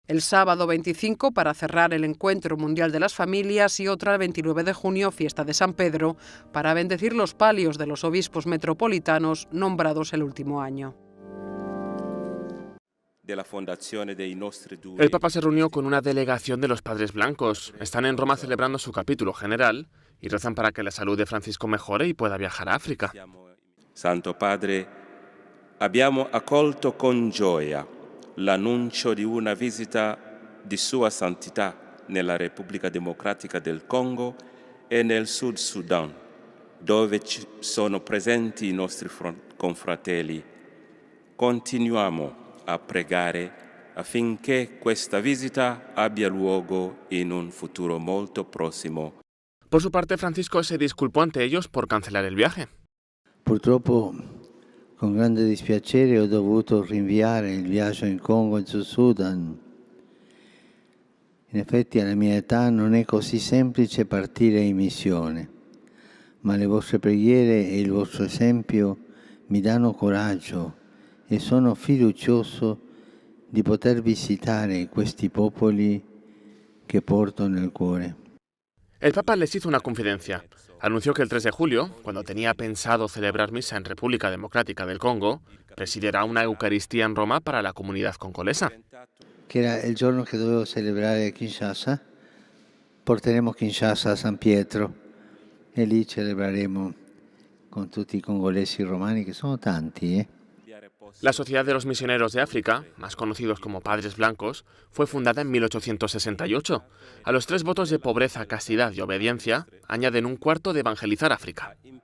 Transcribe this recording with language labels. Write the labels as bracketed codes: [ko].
[es] El sábado 25 para cerrar el Encuentro Mundial de las Familias y otra el 29 de junio, fiesta de San Pedro, para bendecir los palios de los obispos metropolitanos nombrados el último año. El Papa se reunió con una delegación de los Padres Blancos. Están en Roma celebrando su capítulo general y rezan para que la salud de Francisco mejore y pueda viajar a África. [it] Santo Padre, abbiamo accolto con gioia l'annuncio di una visita di Sua Santità nella Repubblica Democratica del Congo e nel Sud Sudan, dove sono presenti i nostri confratelli. Continuiamo a pregare affinché questa visita abbia luogo in un futuro molto prossimo. [es] Por su parte, Francisco se disculpó ante ellos por cancelar el viaje. [it] Purtroppo, con grande dispiacere, ho dovuto rinviare il viaggio in Congo e in Sudan. In effetti, alla mia età non è così semplice partire in missione, ma le vostre preghiere e il vostro esempio mi danno coraggio e sono fiducioso di poter visitare questi popoli che porto nel cuore. [es] El Papa les hizo una confidencia. Anunció que el 3 de julio, cuando tenía pensado celebrar misa en República Democrática del Congo, presidirá una Eucaristía en Roma para la comunidad congolesa. [it] Che era il giorno che dovevo celebrare a Kinshasa, porteremo Kinshasa a San Pietro e lì celebreremo con tutti i congolesi romani, que sono tanti. [es] La Sociedad de los Misioneros de África, más conocidos como Padres Blancos, fue fundada en 1868. A los 3 votos de pobreza, castidad y obediencia añaden un cuarto de evangelizar África.